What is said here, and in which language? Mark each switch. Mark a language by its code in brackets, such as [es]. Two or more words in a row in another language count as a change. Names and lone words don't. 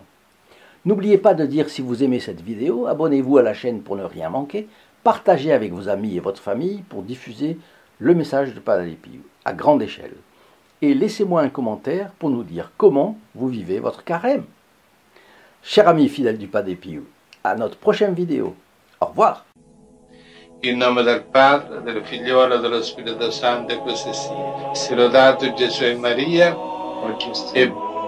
[fr] N'oubliez pas de dire si vous aimez cette vidéo, abonnez-vous à la chaîne pour ne rien manquer, partagez avec vos amis et votre famille pour diffuser le message du Padre Pio à grande échelle. Et laissez-moi un commentaire pour nous dire comment vous vivez votre carême. Chers amis fidèles du Padre Pio, à notre prochaine vidéo. Au revoir. [it] In nome del Padre, del Figliolo e dello Spirito Santo, e così sia. Sia lodato Gesù e Maria, e